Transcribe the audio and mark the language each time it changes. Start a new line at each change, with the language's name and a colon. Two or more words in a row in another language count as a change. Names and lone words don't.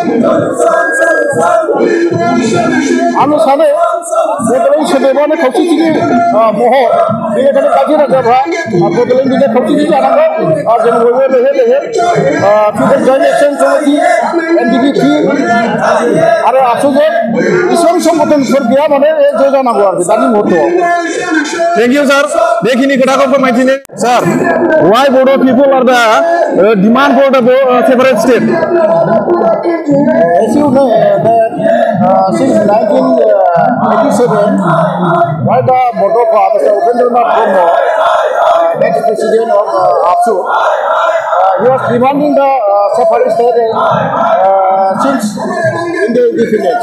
Bodo: आं सानो बड'लेण्ड सोदोबानो खौसेथिनि महर बेनिखायनो गासै रायजोफ्रा बड'लेण्डनिनो खौसेथि जानांगौ जों बयबो लैहोर लैहोर पिपल्स जयेन्ट एक्शन कमिटि एनडिपिपि आरो आसुजों इसेबां संगठनफोर गैया माने ज' जानांगौ आरोखि दानि मुहूर्तआव
English: thank you sir
Bodo: बेखिनि खोथाखौ फोरमायथिनो
English: sir why Bodo people are the demand for the separate state As you know that since 1987, why the Moldova, Mr. Upendranath Brahmo, ex-president of APSU, he was demanding the separate state since India independence.